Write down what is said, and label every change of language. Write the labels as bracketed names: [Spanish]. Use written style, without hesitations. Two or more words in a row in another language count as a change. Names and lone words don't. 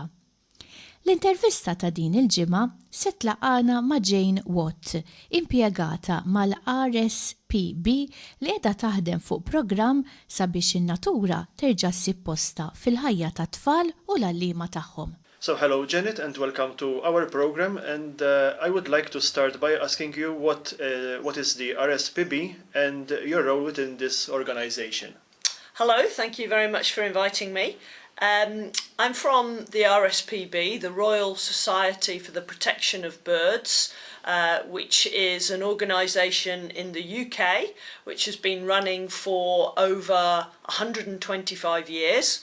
[Maltese] L-intervista ta' din il-ġimgħa se tlaqana ma' Jane Watt, impjegata mal-RSPB li qiegħda taħdem fuq programm sabiex in-natura terġa' ssib posta fil-ħajja tat tfal u l-għalliema tagħhom. [English] So hello Janet and welcome to our program, and I would like to start by asking you what is the RSPB and your role within this organization. Hello, thank you very much for inviting me. I'm from the RSPB, the Royal Society for the Protection of Birds, which is an organisation in the UK which has been running for over 125 years.